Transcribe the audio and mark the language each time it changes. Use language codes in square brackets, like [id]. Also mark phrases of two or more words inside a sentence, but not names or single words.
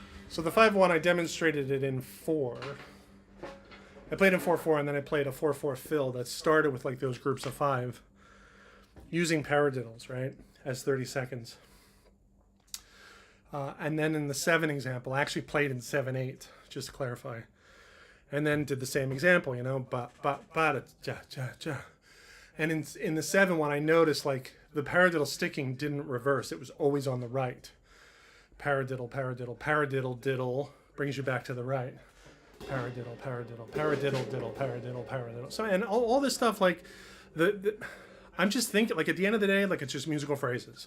[en] So the 5-1, I demonstrated it in 4. I played in 4-4, and then I played a 4-4 fill that started with like those groups of 5, using paradiddles, right, as 30 seconds. And then in the 7 example, I actually played in 7-8, just to clarify. And then did the same example, you know, ba ba ba da ja ja. And in the 7 one, I noticed like the paradiddle sticking didn't reverse; it was always on the right. Paradiddle, paradiddle, paradiddle, diddle brings you back to the right. Paradiddle, paradiddle, paradiddle, diddle, paradiddle, paradiddle. So and all this stuff like I'm just thinking like at the end of the day, like it's just musical phrases.